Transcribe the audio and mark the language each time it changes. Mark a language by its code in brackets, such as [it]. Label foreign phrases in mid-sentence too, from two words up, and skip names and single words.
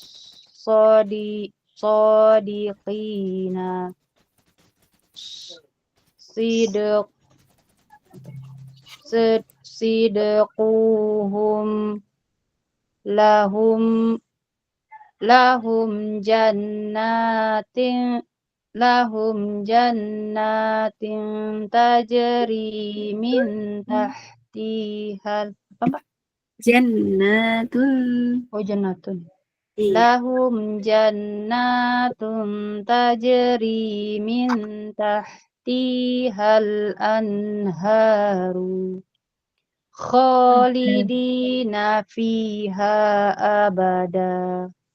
[ar] الصادقين صدقهم لهم جنات تجري من تحتها [jv] apa Mbak? [ar] jannatun. Oh, jannatun. [jv] Iya. [ar] لهم جنات تجري من تحتها الأنهار خالدين فيها أبدا.